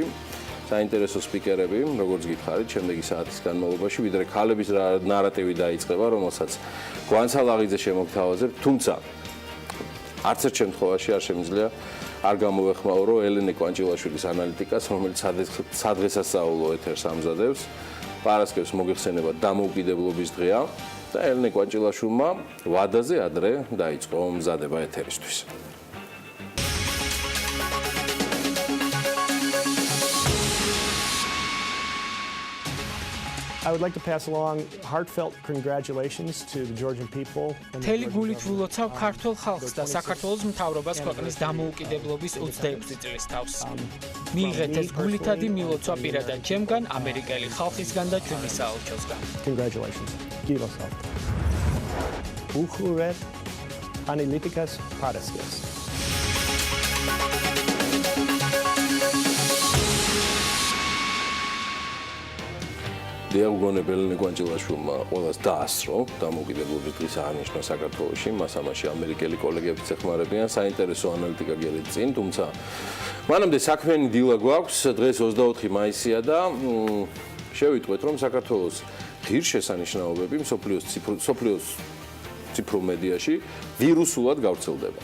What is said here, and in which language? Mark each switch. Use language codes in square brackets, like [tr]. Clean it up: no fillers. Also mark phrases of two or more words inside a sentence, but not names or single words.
[ka] საინტერესო სპიკერები, როგორც გითხარით, შემდეგი საათის განმავლობაში, ვიდრე ქალების ნარატივი დაიწყება, რომელსაც გვანცალაღიძე შემოგთავაზებ, თუმცა არც ერთ შემთხვევაში არ შემიძლია არ გამოვეხმაურო ელენე კვანჭილაშვილის ანალიტიკას, რომელიც სადღესასწაულო ეთერს ამზადებს. პარასკევს მოგიხსენება დამოუკიდებლობის დღეა და ელენე კვანჭილაშვილმა ვადაზე ადრე დაიწყო მზადება ეთერისთვის. [en] I would like to pass along heartfelt congratulations to the Georgian people. [ka] Მთელი გულით ვილოცავ ქართულ ხალხს და საქართველოს მთავრობას ქვეყნის დამოუკიდებლობის 26 წლის თავს. მიიღეთ ეს გულითადი მილოცვა პირადად ჩემგან, ამერიკელი ხალხისგან და ჩვენი საელჩოსგან. [en] Congratulations. Gilosov. [ka] უყურეთ ანალიტიკას პარასკევს. დიაგონებელი კვანჭილაშვილმა ყველას დაასწრო დამოუკიდებლობის დღის აღნიშვნა საქართველოში, მას ამაში ამერიკელი კოლეგებიც ეხმარებიან, საინტერესო ანალიტიკა გელით წინ, თუმცა მანამდე საქმიანი დილა გვაქვს, დღეს 24 მაისია და შევიტყვეთ, რომ საქართველოს ღირსშესანიშნაობები მსოფლიოს ციფრულ მედიაში ვირუსულად გავრცელდება.